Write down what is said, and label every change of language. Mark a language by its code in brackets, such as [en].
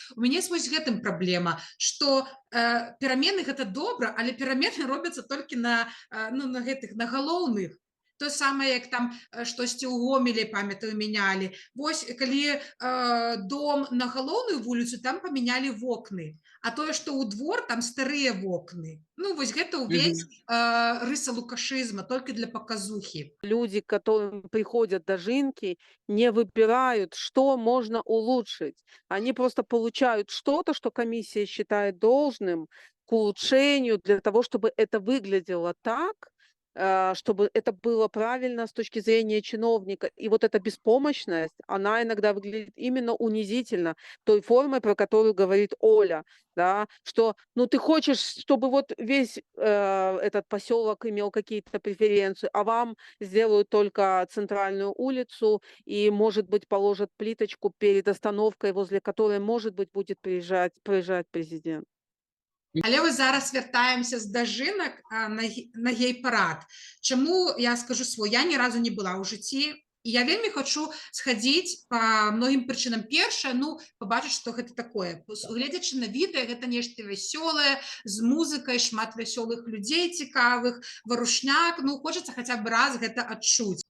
[be] У мяне вось з гэтым праблема, што перамены гэта добра, але перамены робяцца толькі на гэтых, на галоўных. То самае, як там штосьці ў Гомелі, памятаю, мянялі. Вось, калі дом на галоўную вуліцу, там памянялі вокны. А тое, што ў двор, там старыя вокны. Ну, вось гэта ўвесь рыса лукашызма, толькі для паказухі. [ru] Люди, к которым приходят дожинки, не выбирают, что можно улучшить. Они просто получают что-то, что комиссия считает должным к улучшению, для того, чтобы это выглядело так, чтобы это было правильно с точки зрения чиновника. И вот эта беспомощность, она иногда выглядит именно унизительно той формой, про которую говорит Оля, да, что, ну, ты хочешь, чтобы вот весь этот поселок имел какие-то преференции, а вам сделают только центральную улицу и, может быть, положат плиточку перед остановкой, возле которой, может быть, будет проезжать президент. [be] Але вось зараз вяртаемся з дажынак на гей-парад. Чаму я скажу свой, я ні разу не была ў жыцці, і я вельмі хачу схадзіць па многім прычынам. Першае, ну, пабачыць, што гэта такое. Гледзячы на відэа, гэта нешта вясёлае, з музыкай, шмат вясёлых людзей цікавых, варушняк, ну, хочацца хаця б раз гэта адчуць.